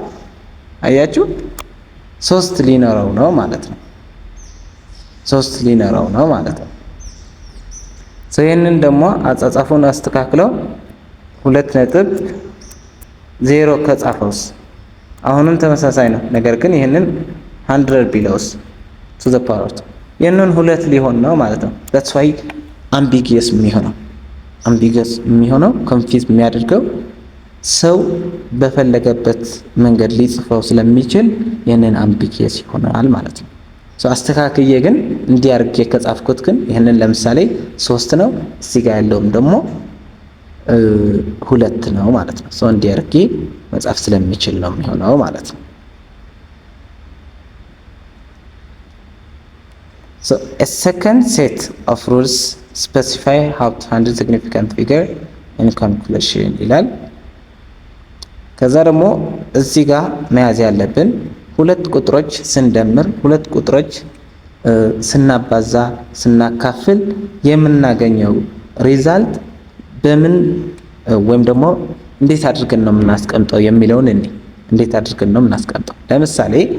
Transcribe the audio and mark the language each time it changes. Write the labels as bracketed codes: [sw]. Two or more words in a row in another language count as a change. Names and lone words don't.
[am] አያችሁ 3 ሊኖረው ነው ማለት ነው። 3 ሊኖረው ነው ማለት ነው። ይህንን ደግሞ አጻጻፉን አስተካክለው 2.0 ከጻፈውስ አሁንም ተመሳሳይ ነው። ነገር ግን ይህንን 100 ቢለውስ [en] to the power [am] ይህንን 2 ሊሆን ነው ማለት ነው። [en] that's why ambiguous [am] የሚሆነው ኮንፊዝ የሚያደርገው ሰው በፈለገበት መንገድ ሊጽፈው ስለሚችል ይህንን አምቢጊየስ ይሆናል ማለት ነው። አስተካክዬ ግን እንዲያርጌ ከጻፍኩት ግን ይህንን ለምሳሌ 3 ነው እዚህ ጋር ያለውም ደግሞ 2 ነው ማለት ነው። እንዲያርጌ መጻፍ ስለሚችል ነው የሚሆነው ማለት ነው። [en] a second set of rules specify how to handle significant figure in calculation [am] ይላል። ከዛ ደግሞ እዚህ ጋር መያዝ ያለብን 2 ቁጥሮች ስንደምር 2 ቁጥሮች ስናባዛ ስናካፍል የምናገኘው ሪዛልት በምን ወይም ደግሞ እንዴት አድርገን ነው የምናስቀምጠው የሚለውን እንዴት አድርገን ነው የምናስቀምጠው። ለምሳሌ